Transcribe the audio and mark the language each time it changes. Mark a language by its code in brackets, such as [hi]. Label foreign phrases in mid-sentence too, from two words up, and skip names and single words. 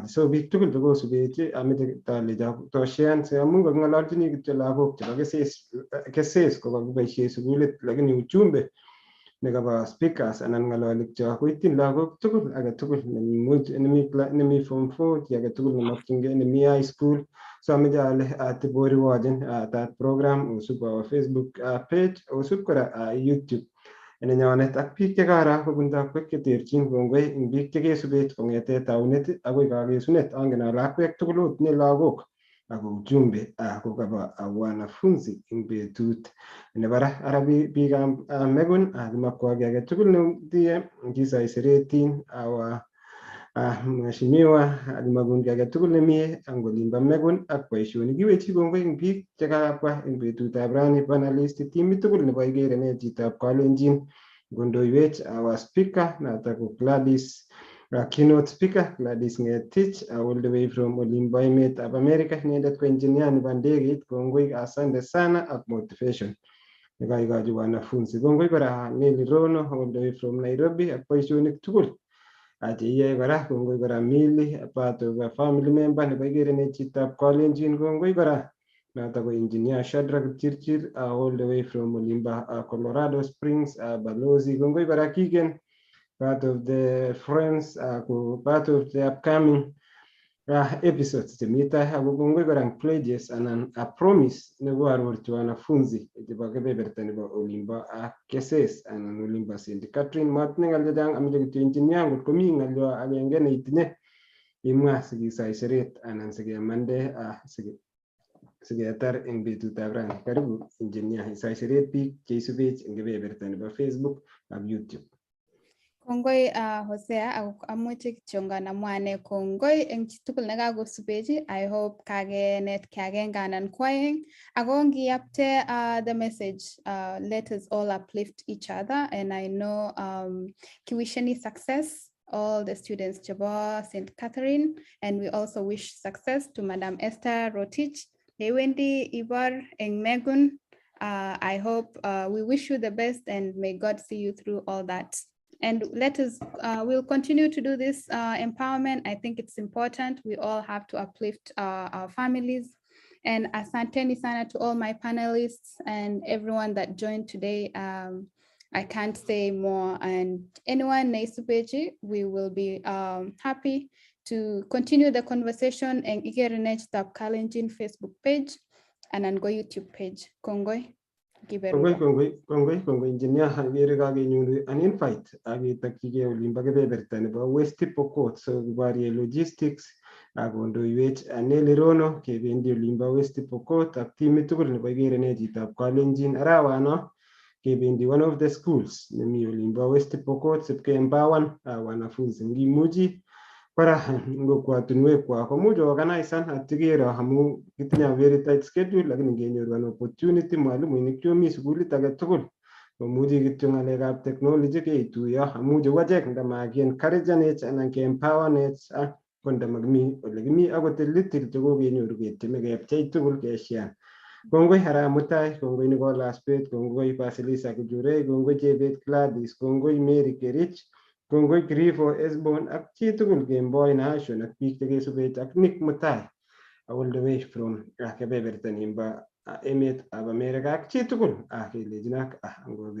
[kln] So biik tugul chekosubech ameche toshean amu kaking'ololchini kityo lagok chebo Kesses kokakiboisie sukulit, [sw] lakini ujumbe [kln] nekabo speakers anan ng'ololik cho koityin lagok tugul age tugul nemi form 4, chi age tugul nemakchingei nemi [en] high school. [kln] So ameche ale atiboriwochen [en] that program [kln] osub [en] our Facebook page, [kln] osub kora YouTube nenyonet ak biik chekara kobun takwek cheterchin. Kongoi eng biik chekesubech kong'ete taunet akoi kakesunet. Angen ale akwek tugul ot ne lagok ako ujumbe kokabo wanafunzi eng betut nebara ara biikab Megon kimakwa ki age tugul netie kisoiseretin awa mheshimiwa alimakun ki age tugul nemie ang olimbo Megon ak boisionik. Kiwechi kongoi eng biik chekabwa eng betutab rani, panelist, timit tugul nebo Igerenet chitab Kalenjin, kondoiwech [en] our speaker [kln] noto ko Gladys [en] Keynote speaker [kln] Gladys Ngetich [en] all the way from [kln] Olimbo emet ab America inendet ko engineer nebo ndegeit. Kongoi, [sw] asante sana [kln] ak motivation nekaikochi wanafunzi. Kongoi kora Nelly Rono [en] all the way from [kln] Nairobi ak boisionik tugul cheiyoe kora. Kongoi kora Milly, [en] part of a family member [kln] nebo igerenet chitab Kalenjin. Kongoi kora noto ko engineer Shadrack Chirchir [en] all the way from [kln] Olimba Colorado Springs Balozi. Kongoi kora Kigen, [en] part of the friends, part of the upcoming episodes chemita. [kln] Kongoi kora pledges anan [en] a promise [kln] nebo arorchi wanafunzi chebo kebeberta nebo Olimbo Kesses anan Olimbo St. Catherine. Matinye ng'al chechang, ameche kityo engineer ngot komi ng'alyo agenge neitinye imwa sikisaiseret anan sikemande siketar eng betutab rani. Karibu engineer, isaiseret biik cheisubech eng kebeberta nebo Facebook ak YouTube. Kongoi Hosea, amuche kityongan amwane kongoi eng chitugul nekakosubechi. [en] I hope [kln] kagenet kiagenge anan kwaeng. Ako ngiyapte [en] the message, let us all uplift each other, and I know kiwisheni success all the students chebo St. Catherine, and we also wish success to Madam Ester, Rotich, Dewendi, Ibar, and Megun. I hope we wish you the best, and may God see you through all that. And let us, we'll continue to do this empowerment. I think it's important. We all have to uplift our families. And [sw] asanteni sana [en] to all my panelists and everyone that joined today. I can't say more. And anyone naisupeji, we will be happy to continue the conversation and Igerenet Tab Kalenjin Facebook page and then go YouTube page. [kln] Kongoi. Kongoi engineer, agere kakenyoru an invite aketakchigei Olimbo kebeberta nebo West Pokot, so kiborye logistics akondoiwech Nelly Rono kebendi Olimbo West Pokot ak timit tugul nebo igerenet chitab Kalenjin. Arawano kebendi [en] one of the schools [kln] nemi Olimbo West Pokot sipke-empower wanafunzi. Ngimuchi kora ngokwatunwekwak komuch organisan atikero amu kitinye [en] very tight schedule, [kln] lakini ngenyoru an opportunity mwalimuinik chomi sukulit age tugul komuchi kityo ng'alekab technology keituiyo amu cheu achek ndamaki encouragenech anan ke-empowernet ko ndamakimi ole kimi akot little chekokenyoru ketieme kepchei tugul keshian. Kongoi Arap Mutai, kongoi Nicholas Bet, kongoi Basilisa Kujure, kongoi Chebet Gladys, kongoi Mary Kerich, kongoi Grifo Esbon ak chi tugul Kemboi Nation ak biik chekesubech ak Nick Mutai [en] all the way from [kln] kebeberta nimbo emet ab America ak chi tugul kelejin ak